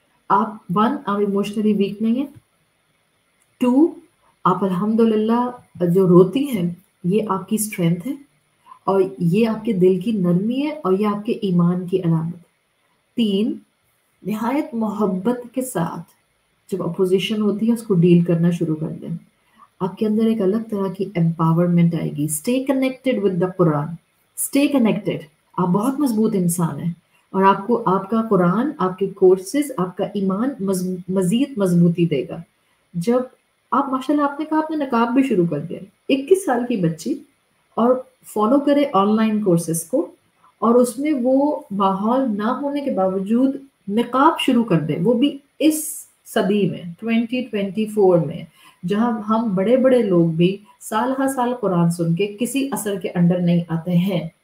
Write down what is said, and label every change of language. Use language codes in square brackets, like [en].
[ur] آپ آپ emotionally week نہیں ہیں. 2 آپ الحمدللہ جو روتی ہیں یہ آپ کی اسٹرینتھ ہے اور یہ آپ کے دل کی نرمی ہے اور یہ آپ کے ایمان کی علامت. 3 نہایت محبت کے ساتھ جب اپوزیشن ہوتی ہے اس کو ڈیل کرنا شروع کر دیں. آپ کے اندر ایک الگ طرح کی امپاورمنٹ آئے گی. [en] Stay connected with the قرآن، stay connected. [ur] آپ بہت مضبوط انسان ہیں اور آپ کو آپ کا قرآن، آپ کے کورسز، آپ کا ایمان مزید مضبوطی دے گا. جب آپ ماشاءاللہ آپ نے کہا آپ نے نقاب بھی شروع کر دیا، 21 سال کی بچی، اور فالو کرے آن لائن کورسز کو، اور اس میں وہ ماحول نہ ہونے کے باوجود نقاب شروع کر دے، وہ بھی اس صدی میں 2024 میں جہاں ہم بڑے بڑے لوگ بھی سال ہر سال قرآن سن کے کسی اثر کے انڈر نہیں آتے ہیں.